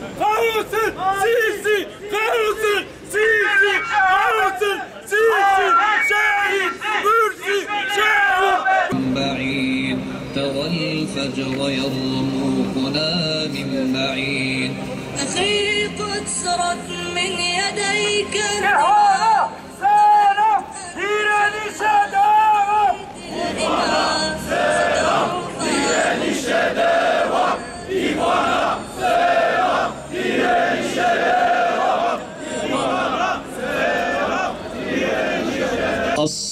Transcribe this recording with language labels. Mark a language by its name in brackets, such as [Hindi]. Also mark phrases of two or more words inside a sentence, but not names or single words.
[Turkish] kahrolsun, Sisi, kahrolsun, Sisi, kahrolsun, Sisi, şehit, Mursi, şehit. [Arabic] بعيد ترى الفجر يرموقنا من بعيد أخي قد سرت من يديك [Turkish] سلام direnişe devam. سلام Direnişe devam. İmana selam. Direnişe devam. İmana selam. Direnişe devam.